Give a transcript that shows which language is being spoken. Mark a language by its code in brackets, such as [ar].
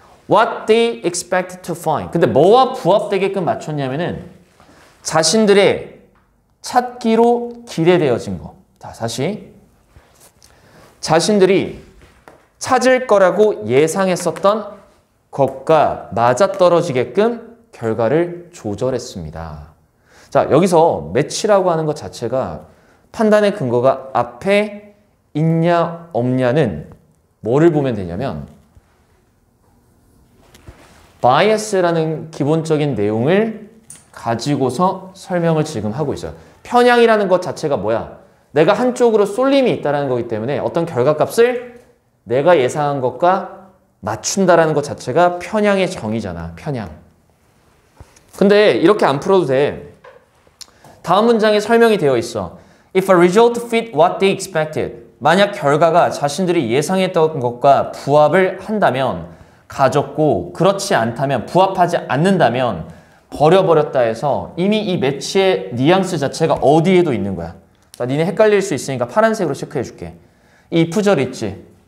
[en] What they expected to find. [ko] 근데 뭐와 부합되게끔 맞췄냐면은 자신들의 찾기로 기대되어진 거. 자, 다시. 자신들이 찾을 거라고 예상했었던 것과 맞아떨어지게끔 결과를 조절했습니다. 자, 여기서 매치라고 하는 것 자체가 판단의 근거가 앞에 있냐 없냐는 뭐를 보면 되냐면 바이어스라는 기본적인 내용을 가지고서 설명을 지금 하고 있어요. 편향이라는 것 자체가 뭐야? 내가 한쪽으로 쏠림이 있다는 거기 때문에 어떤 결과값을 내가 예상한 것과 맞춘다라는 것 자체가 편향의 정의잖아. 편향. 근데 이렇게 안 풀어도 돼. 다음 문장에 설명이 되어 있어. [en] If a result fit what they expected. [ko] 만약 결과가 자신들이 예상했던 것과 부합을 한다면 가졌고 그렇지 않다면 부합하지 않는다면 버려버렸다 해서 이미 이 매치의 뉘앙스 자체가 어디에도 있는 거야. 자, 니네 헷갈릴 수 있으니까 파란색으로 체크해 줄게. 이 if절 있지?